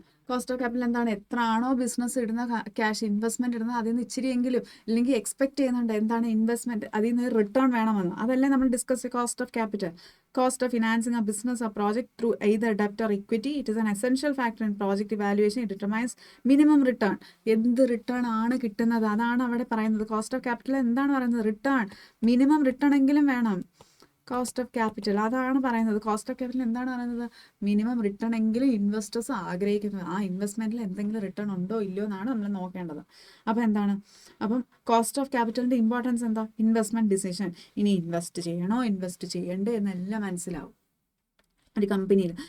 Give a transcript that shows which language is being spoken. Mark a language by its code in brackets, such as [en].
[ml] Cost of capital എന്താണ്, എത്ര ആണോ ബിസിനസ് ഇടുന്ന ക്യാഷ് ഇൻവെസ്റ്റ്മെൻറ്റ് ഇടുന്നത് അതിൽ നിന്ന് ഇച്ചിരിയെങ്കിലും, ഇല്ലെങ്കിൽ എക്സ്പെക്ട് ചെയ്യുന്നുണ്ട് എന്താണ് ഇൻവെസ്റ്റ്മെൻറ്റ്, അതിൽ നിന്ന് റിട്ടേൺ വേണമെന്ന്. അതല്ലേ നമ്മൾ [en] Discuss cost of capital. Cost of financing a business or project through either debt or equity. It is an essential factor in project evaluation. It determines minimum return. [ml] എന്ത് return ആണ് കിട്ടുന്നത്, അതാണ് അവിടെ പറയുന്നത്. കോസ്റ്റ് ഓഫ് ക്യാപിറ്റൽ എന്താണ് പറയുന്നത്, return, minimum return എങ്കിലും വേണം. കോസ്റ്റ് ഓഫ് ക്യാപിറ്റൽ അതാണ് പറയുന്നത്. കോസ്റ്റ് ഓഫ് ക്യാപിറ്റൽ എന്താണ് പറയുന്നത്, മിനിമം റിട്ടേൺ എങ്കിലും ഇൻവെസ്റ്റേഴ്സ് ആഗ്രഹിക്കുന്നത്. ആ ഇൻവെസ്റ്റ്മെൻറ്റിൽ എന്തെങ്കിലും റിട്ടേൺ ഉണ്ടോ ഇല്ലയോ എന്നാണ് നമ്മൾ നോക്കേണ്ടത്. അപ്പം കോസ്റ്റ് ഓഫ് ക്യാപിറ്റലിൻ്റെ ഇമ്പോർട്ടൻസ് എന്താ, ഇൻവെസ്റ്റ്മെൻറ്റ് ഡിസിഷൻ, ഇനി ഇൻവെസ്റ്റ് ചെയ്യണോ ഇൻവെസ്റ്റ് ചെയ്യണ്ടേ എന്നെല്ലാം മനസ്സിലാവും. ഒരു കമ്പനിയിൽ.